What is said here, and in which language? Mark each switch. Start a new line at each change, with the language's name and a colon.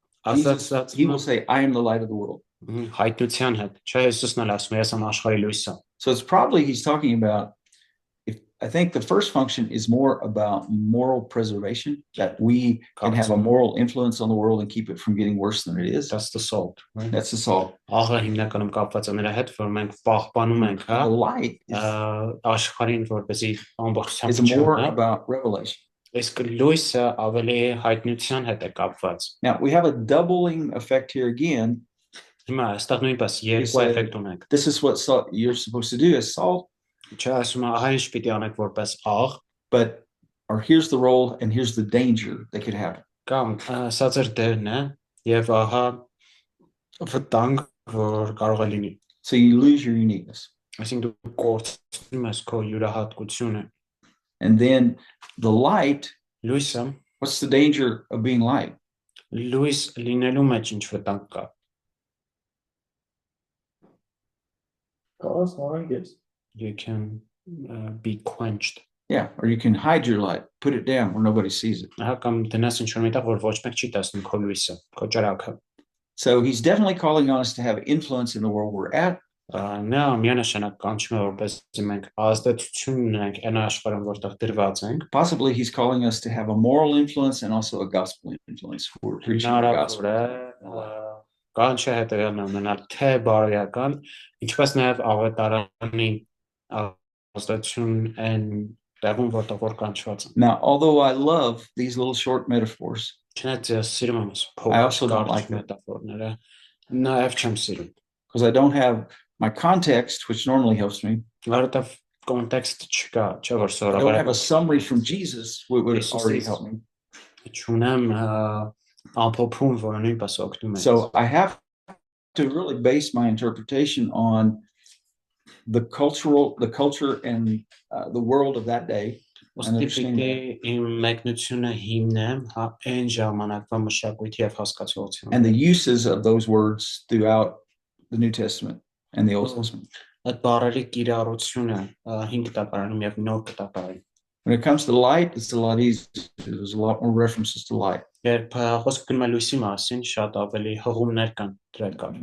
English: Jesus, he will say, I am the light of the world.
Armenian: Հայտնության հետ, չէ, Հիսուսն էլ ասում է, ես եմ աշխարհի լույսը։
English: So it's probably he's talking about, I think the first function is more about moral preservation, that we can have a moral influence on the world and keep it from getting worse than it is. That's the salt, right? That's the salt.
Armenian: Աղը հիմնականում կապված է նրա հետ, որ մենք պահպանում ենք, հա,
English: The light
Armenian: աշխարհին, որպեսզի
English: is
Armenian: ամբողջությամբ
English: more
Armenian: չմնա,
English: about revelation.
Armenian: իսկ լույսը ավելի հայտնության հետ է կապված։
English: Now we have a doubling effect here again.
Armenian: Հիմա այստեղ նույնպես երկու էֆեկտ ունենք։
English: This is what salt, you're supposed to do as salt.
Armenian: Չէ, ասում է, ահա ինչ պիտի անեք որպես աղ,
English: Or here's the role and here's the danger that could happen.
Armenian: կամ սա ձեր դերն է, եւ ահա վտանգ, որ կարող է լինի։
English: So you lose your uniqueness.
Armenian: Այսինքն դու կորցնում ես քո յուրահատկությունը։
English: And then the light,
Armenian: Լույսը,
English: what's the danger of being light?
Armenian: լույս լինելու մեջ ինչ վտանգ կա։ Կարաս նորանգես։
English: You can be quenched. Yeah, or you can hide your light, put it down where nobody sees it.
Armenian: Ահա կամ դնես ինչ-որ միտեղ, որ ոչ մեկ չի տեսնում քո լույսը, քո ճրագը։
English: So he's definitely calling on us to have influence in the world we're at.
Armenian: Նա միանշանակ կանչում է, որպեսզի մենք ազդեցություն ունենք այն աշխարհում, որտեղ դրված ենք։
English: Possibly he's calling us to have a moral influence and also a gospel influence. We're preaching the gospel.
Armenian: Կանչը հետևյալն է ունենալ թե բարոյական, ինչպես նաև ավետարանի ազդեցություն այն տեղում, որտեղ որ կանչված են։
English: Now, although I love these little short metaphors,
Armenian: Չնայած ես սիրում եմ
English: I also don't like
Armenian: փոքր մետաֆորները, նաև չեմ սիրում,
English: because I don't have my context, which normally helps me.
Armenian: որովհետև կոնտեքստ չկա, չէ՞ որ
English: I don't have a
Armenian: սովորաբար
English: summary from Jesus, which would already help me.
Armenian: չունեմ ամփոփում, որը նույնպես օգնում է։
English: So I have to really base my interpretation on the culture and the world of that day.
Armenian: Ոստիպիտի իմ մեկնությունը հիմնեմ այն ժամանակվա մշակույթի եւ հասկացողության։
English: And the uses of those words throughout the New Testament and the Old Testament.
Armenian: Այդ բառերի կիրառությունը հին կտակարանում եւ նոր կտակարանում։
English: When it comes to light, it's a lot easier. There's a lot more references to light.
Armenian: Երբ խոսքը գնում է լույսի մասին, շատ ավելի հղումներ կան դրա կապ։